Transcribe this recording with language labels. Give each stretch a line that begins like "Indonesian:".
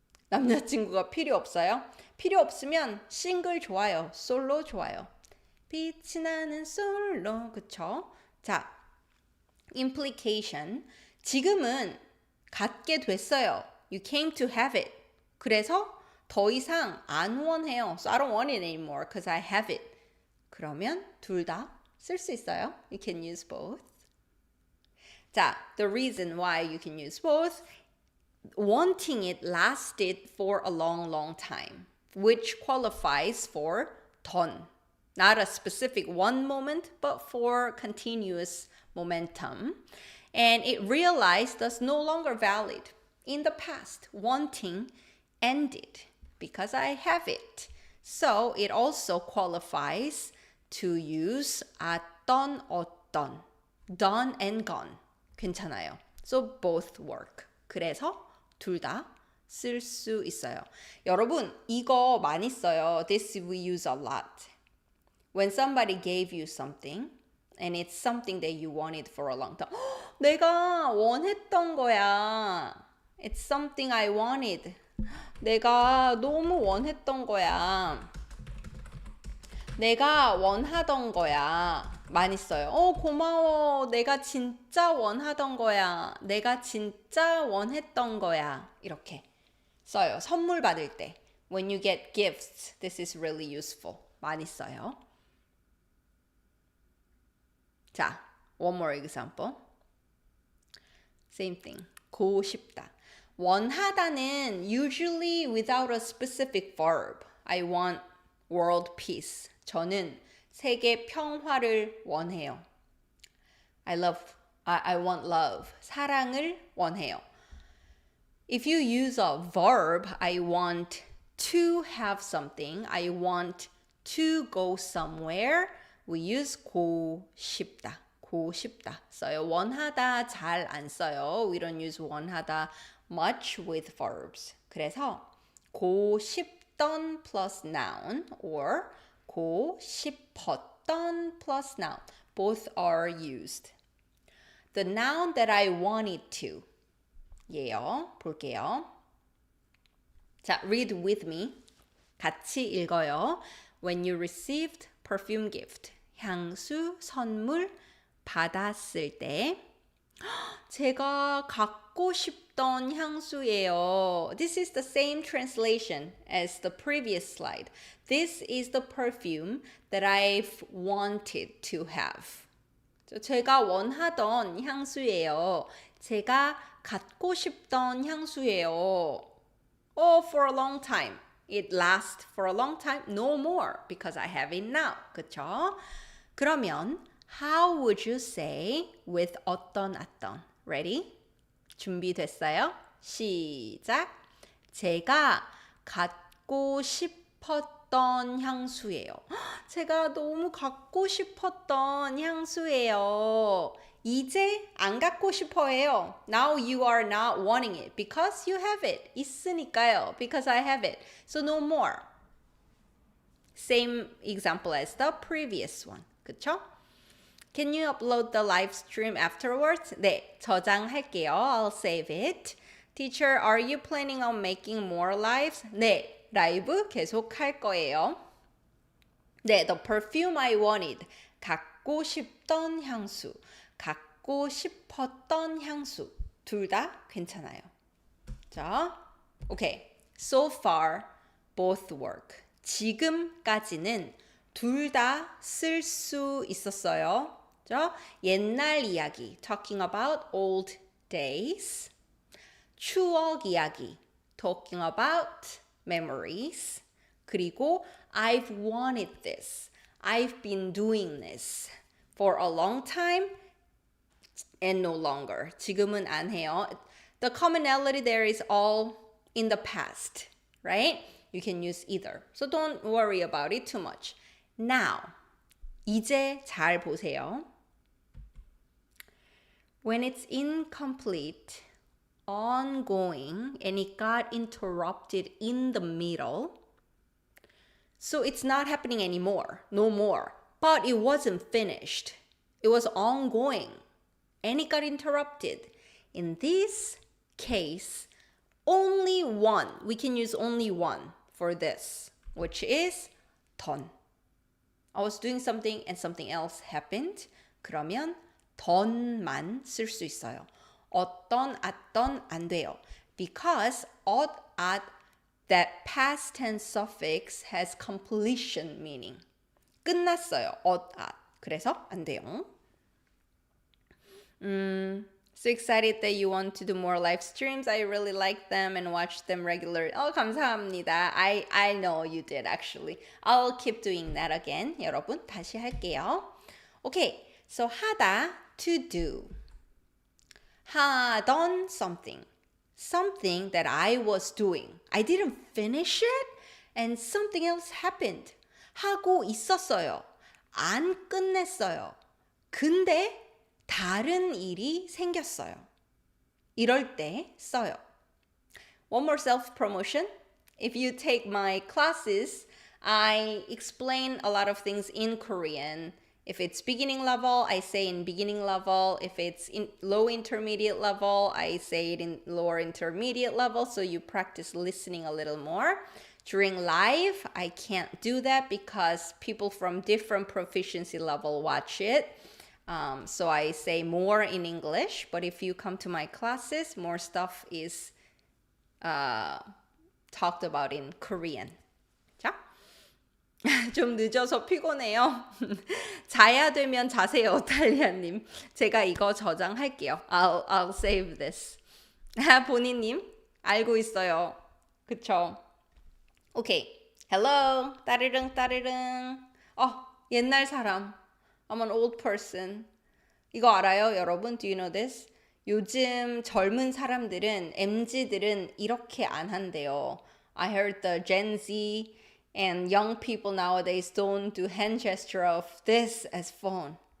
Korean: 남자친구가 필요 없어요? 필요 없으면 싱글 좋아요. 솔로 좋아요. 빛이 나는 솔로. 그쵸?
English: 자, implication.
Korean: 지금은 갖게 됐어요.
English: You came to have it.
Korean: 그래서 더 이상 안 원해요.
English: So I don't want it anymore because I have it.
Korean: 그러면 둘 다 쓸 수 있어요.
English: You can use both.
Korean: 자,
English: the reason why you can use both, wanting it lasted for a long time, which qualifies for 던. Not a specific one moment, but for continuous momentum. And it realized that's no longer valid. In the past, wanting ended because I have it. So it also qualifies to use 어떤 어떤. Done and gone.
Korean: 괜찮아요.
English: So both work.
Korean: 그래서 둘 다 쓸 수 있어요. 여러분, 이거 많이 써요.
English: This we use a lot. When somebody gave you something and it's something that you wanted for a long time.
Korean: 내가 원했던 거야.
English: It's something I wanted.
Korean: 내가 너무 원했던 거야. 내가 원하던 거야. 많이 써요. 고마워. 내가 진짜 원하던 거야. 내가 진짜 원했던 거야. 이렇게 써요. 선물 받을 때.
English: When you get gifts, this is really useful.
Korean: 많이 써요. 자,
English: one more example. Same thing.
Korean: 고 싶다.
English: 원하다는 usually without a specific verb. I want world peace.
Korean: 저는 세계 평화를 원해요.
English: I want love.
Korean: 사랑을 원해요.
English: If you use a verb, I want to have something. I want to go somewhere. We use 고 싶다.
Korean: 고 싶다 써요. 원하다 잘 안 써요.
English: We don't use 원하다 much with verbs.
Korean: 그래서 고 싶던
English: plus noun or
Korean: 고 싶었던
English: plus noun. Both are used. The noun that I wanted to.
Korean: 예요. 볼게요. 자,
English: read with me.
Korean: 같이 읽어요.
English: When you received perfume gift.
Korean: 향수 선물 받았을 때 제가 갖고 싶던 향수예요.
English: This is the same translation as the previous slide. This is the perfume that I've wanted to have.
Korean: 제가 원하던 향수예요. 제가 갖고 싶던 향수예요.
English: For a long time. It lasts for a long time. No more because I have it now.
Korean: 그쵸? 그러면
English: how would you say with 어떤 어떤? Ready?
Korean: 준비됐어요? 시작. 제가 갖고 싶었던 싶었던 향수예요. 제가 너무 갖고 싶었던 향수예요. 이제 안 갖고 싶어해요.
English: Now you are not wanting it because you have it.
Korean: 있으니까요.
English: Because I have it. So no more. Same example as the previous one.
Korean: 그쵸?
English: Can you upload the live stream afterwards?
Korean: 네, 저장할게요.
English: I'll save it. Teacher, are you planning on making more lives?
Korean: 네, 라이브 계속 할 거예요. 네,
English: the perfume I wanted.
Korean: 갖고 싶던 향수. 갖고 싶었던 향수. 둘 다 괜찮아요. 자,
English: okay. So far, both work.
Korean: 지금까지는 둘 다 쓸 수 있었어요. 그죠? 옛날 이야기,
English: talking about old days.
Korean: 추억 이야기,
English: talking about memories.
Korean: 그리고
English: I've wanted this. I've been doing this for a long time and no longer.
Korean: 지금은 안 해요.
English: The commonality there is all in the past, right? You can use either. So don't worry about it too much. Now,
Korean: 이제 잘 보세요.
English: When it's incomplete, ongoing, and it got interrupted in the middle, so it's not happening anymore, no more. But it wasn't finished. It was ongoing, and it got interrupted. In this case, only one, we can use only one for this, which is done. I was doing something and something else happened.
Korean: 그러면 done만 쓸 수 있어요. 어떤, 어떤 안 돼요.
English: Because at that past tense suffix has completion meaning.
Korean: 끝났어요. at. 그래서 안 돼요.
English: So excited that you want to do more live streams. I really like them and watch them regularly.
Korean: 감사합니다.
English: I know you did actually. I'll keep doing that again.
Korean: 여러분 다시 할게요.
English: Okay, so 하다, to do. 하던 something. Something that I was doing. I didn't finish it and something else happened.
Korean: 하고 있었어요. 안 끝냈어요. 근데 다른 일이 생겼어요. 이럴 때 써요.
English: One more self-promotion. If you take my classes, I explain a lot of things in Korean. If it's beginning level, I say in beginning level. If it's in low intermediate level, I say it in lower intermediate level. So you practice listening a little more. During live, I can't do that because people from different proficiency level watch it. So I say more in English, but if you come to my classes, more stuff is talked about in Korean.
Korean: 자, 좀 늦어서 피곤해요. 자야 되면 자세요, 달리아님. 제가 이거 저장할게요.
English: I'll save this.
Korean: 본인님 알고 있어요. 그쵸? 오케이. Hello. 따르릉 따르릉. 옛날 사람.
English: I'm an old person.
Korean: 이거 알아요, 여러분?
English: Do you know this?
Korean: 요즘 젊은 사람들은, MZ들은 이렇게 안 한대요.
English: I heard the Gen Z and young people nowadays don't do hand gesture of this as phone.